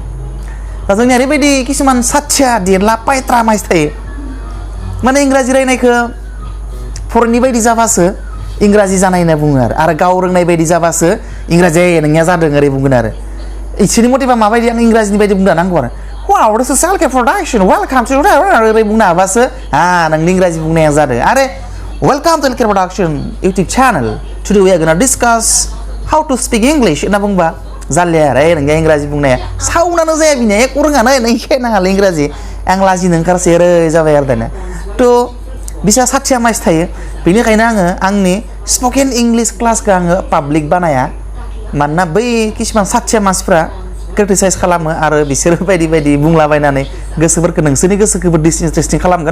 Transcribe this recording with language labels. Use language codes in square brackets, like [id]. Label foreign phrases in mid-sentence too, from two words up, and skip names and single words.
[brx] दा जोंनिया ओरैबायदि किसुमान साथिया देरला पायत्रा मानसि थायो, माने इंराजि रायनायखौ फरेननि बायदि जाबासो इंराजि जानाय होनना बुङो आरो गाव रोंनाय बायदि जाबासो इंराजि नोंनिया जादों ओरै बुंगोन आरो। इसोरनि मथेबा माबायदि आं इंराजिनि बायदि बुंनो नांगौ आरो [en] wow this is LK production welcome to [brx] ओरै बुंनो हाबासो नोंनि इंराजि बुंनाया जादों। [en] आरे welcome to LK production YouTube channel, today we are gonna discuss how to speak English [brx] होनना बुंबा जालिया आरो नोंनिया इंराजि बुंनाया साउनानो जाया, बिनिया एक रोङानो, नों खेनाङालै इंराजि, आं लाजिनो ओंखारसै ओरै जाबाय आरो दानिया। थ' बिसा साथिया मानसि थायो, बेनिखायनो आङो आंनि [en] spoken English [brx] क्लासखौ आङो पाब्लिक बानाया, मानोना बै किसुमान साथिया मानसिफ्रा क्रिटिसाइज खालामो आरो बिसोरो बायदि बुंलाबायनानै गोसोफोरखौ, नोंसोरनि गोसोखौबो डिसइन्टारेस्टिं खालामगोन।